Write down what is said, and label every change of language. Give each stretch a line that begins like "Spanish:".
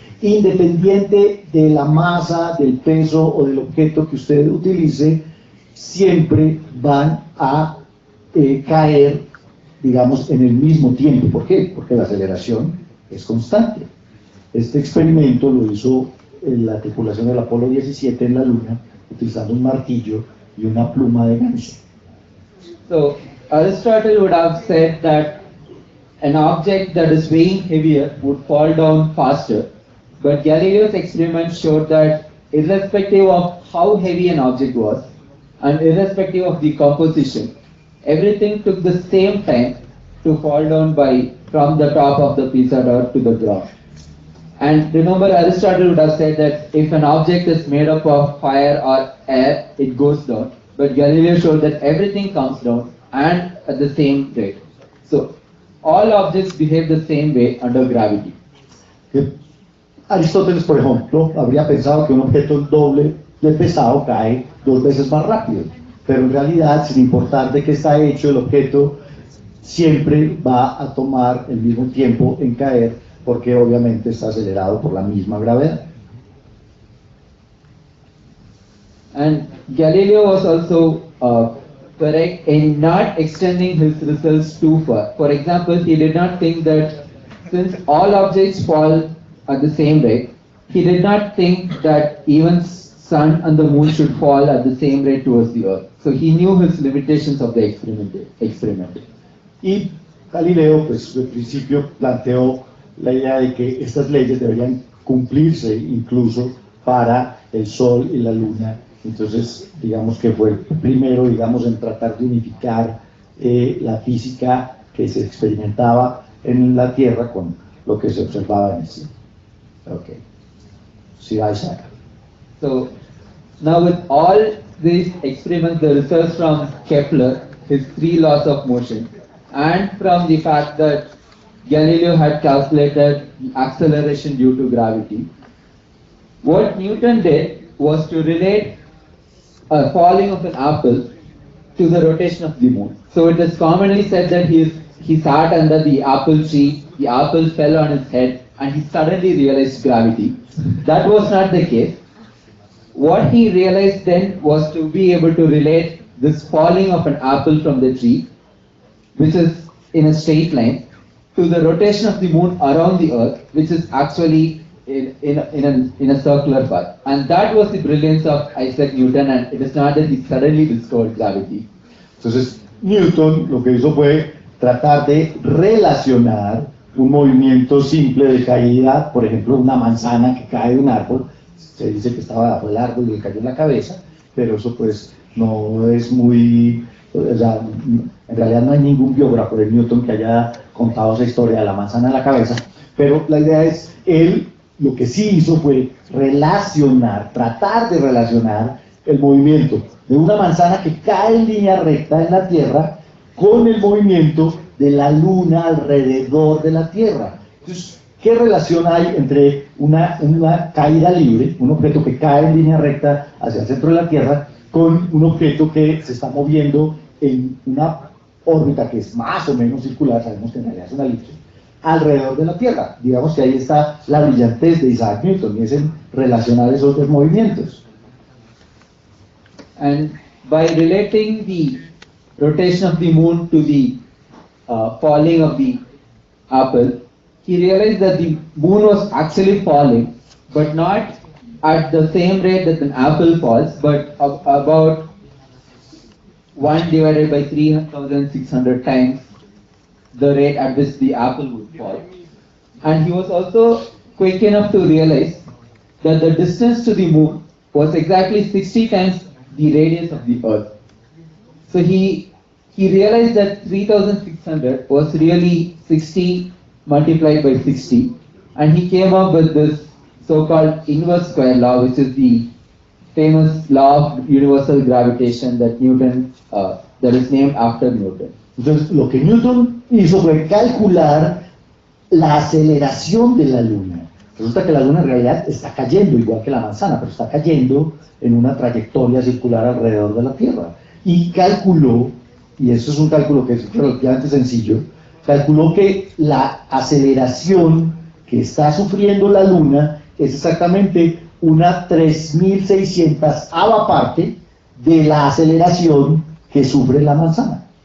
Spanish: Independiente de la masa, del peso o del objeto que usted utilice, siempre van a caer, digamos, en el mismo tiempo. ¿Por qué? Porque la aceleración es constante. Este experimento lo hizo la tripulación del Apolo 17 en la Luna, utilizando un martillo y una pluma de ganso.
English: So, Aristotle would have said that an object that is weighing heavier would fall down faster, but Galileo's experiment showed that irrespective of how heavy an object was, and irrespective of the composition, everything took the same time to fall down from the top of the Pisa Tower to the ground. And remember, Aristotle would have said that if an object is made up of fire or air, it goes down. But Galileo showed that everything comes down and at the same rate. So, all objects behave the same way under gravity.
Spanish: Aristóteles, por ejemplo, habría pensado que un objeto doble de pesado cae 2 veces más rápido, pero en realidad, sin importar de qué está hecho el objeto, siempre va a tomar el mismo tiempo en caer, porque obviamente está acelerado por la misma gravedad.
English: And Galileo was also correct in not extending his results too far. For example, he did not think that since all objects fall at the same rate, he did not think that even sun and the moon should fall at the same rate towards the earth. So he knew his limitations of the experiment.
Spanish: Y Galileo, pues, al principio planteó la idea de que estas leyes deberían cumplirse incluso para el Sol y la Luna. Entonces, digamos que fue el primero, digamos, en tratar de unificar la física que se experimentaba en la Tierra con lo que se observaba en el cielo. Okay. Sí, Isaac.
English: So, now with all these experiments, the results from Kepler, his 3 laws of motion, and from the fact that Galileo had calculated acceleration due to gravity, what Newton did was to relate a falling of an apple to the rotation of the moon. So it is commonly said that he sat under the apple tree, the apple fell on his head, and he suddenly realized gravity. That was not the case. What he realized then was to be able to relate this falling of an apple from the tree, which is in a straight line, to the rotation of the moon around the earth, which is actually in a circular path. And that was the brilliance of Isaac Newton, and it is not that he suddenly discovered gravity.
Spanish: Entonces, Newton lo que hizo fue tratar de relacionar un movimiento simple de caída, por ejemplo, una manzana que cae de un árbol, se dice que estaba bajo el árbol y le cayó en la cabeza, pero eso pues no es muy, o sea, en realidad no hay ningún biógrafo de Newton que haya contado esa historia de la manzana en la cabeza, pero la idea es, él lo que sí hizo fue relacionar, tratar de relacionar el movimiento de una manzana que cae en línea recta en la Tierra con el movimiento de la Luna alrededor de la Tierra. Entonces, ¿qué relación hay entre una caída libre, un objeto que cae en línea recta hacia el centro de la Tierra, con un objeto que se está moviendo en una órbita que es más o menos circular, sabemos que en realidad es una elipse, alrededor de la Tierra? Digamos que ahí está la brillantez de Isaac Newton, y es en relacionar esos dos movimientos.
English: And by relating the rotation of the moon to the falling of the apple, he realized that the moon was actually falling, but not at the same rate that an apple falls, but about 1 divided by 3,600 times the rate at which the apple would fall. And he was also quick enough to realize that the distance to the moon was exactly 60 times the radius of the earth. So he realized that 3,600 was really 60 multiplied by 60, and he came up with this so-called inverse square law, which is the famous law of universal gravitation that that is named after Newton.
Spanish: Entonces, lo que Newton hizo fue calcular la aceleración de la Luna. Resulta que la Luna en realidad está cayendo, igual que la manzana, pero está cayendo en una trayectoria circular alrededor de la Tierra. Y calculó, y eso es un cálculo que es relativamente sencillo, calculó que la aceleración que está sufriendo la Luna es exactamente una 3.600ª parte de la aceleración que sufre la manzana.